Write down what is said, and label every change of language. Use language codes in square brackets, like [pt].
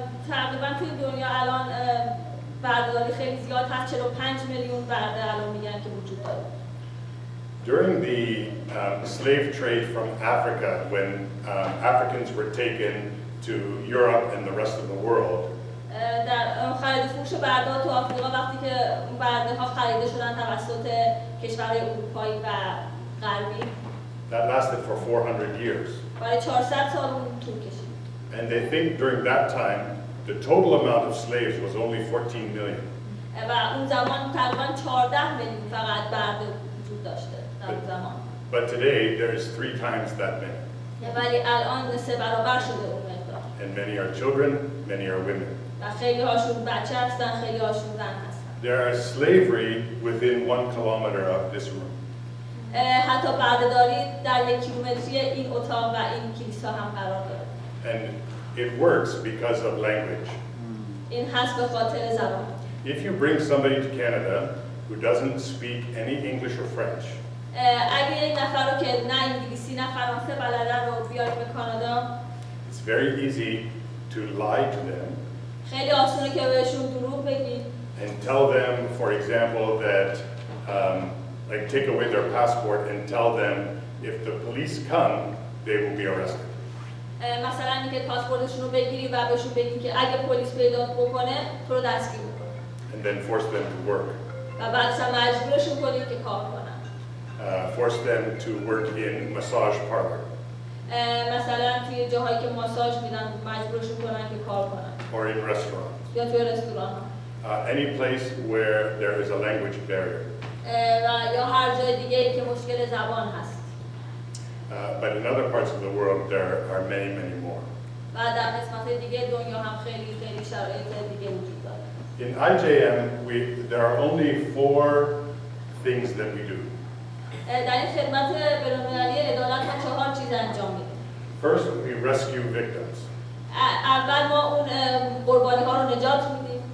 [fa] تقریبا توی دنیا الان بردهداری خیلی زیاد هست 45 میلیون برده الان میگن که وجود داره. [en] During the slave trade from Africa, when Africans were taken to Europe and the rest of the world, [fa] در خرید فروش برده تو آفریقا وقتی که برده ها خریده شدن توسط کشورهای اروپایی و غربی [en] that lasted for 400 years. [fa] برای 400 سال اون طول کشید. [en] And they think during that time, the total amount of slaves was only 14 million. [fa] و اون زمان تقریبا 14 میلیون فقط برده وجود داشته در اون زمان. [en] But today, there is 3 times that many. [fa] ولی الان 3 برابر شده اون مقدار. [en] And many are children, many are women. [fa] و خیلی هاشون بچه هستن، خیلی هاشون زن هستن. [en] There is slavery within 1 kilometer of this room. [fa] حتی بردهداری در 1 کیلومتری این اتاق و این کلیسا هم قرار داره. [en] And it works because of language. [fa] این هست به خاطر زبان. [en] If you bring somebody to Canada who doesn't speak any English or French, [fa] اگه یک نفر رو که نه انگلیسی نه فرانسه بلدن رو بیاری به کانادا، [en] it's very easy to lie to them [fa] خیلی آسونه که بهشون دروغ بگی [en] and tell them, for example, that like take away their passport and tell them if the police come, they will be arrested. [fa] مثلا اینکه پاسپورتشون رو بگیری و بهشون بگی که اگه پلیس پیدا بکنه تو رو دستگیر می‌کنه. [en] And then force them to work. [fa] و بعدش هم مجبورشون کنی که کار کنن. [en] Force them to work in massage parlor [fa] مثلا توی جاهایی که ماساژ میدن مجبورشون کنن که کار کنن. [en] or in restaurants. [fa] یا توی رستوران ها. [en] Any place where there is a language barrier. [fa] و یا هر جای دیگه ای که مشکل زبان هست. [en] But in other parts of the world, there are many, many more. [fa] و در قسمت دیگه دنیا هم خیلی خیلی شرایط دیگه وجود داره. [en] In IJM, there are only 4 things that we do. [fa] در این خدمت بین‌المللی عدالت ما 4 چیز انجام میدیم. [en] First, we rescue victims. [fa] اول ما اون قربانی ها رو نجات میدیم.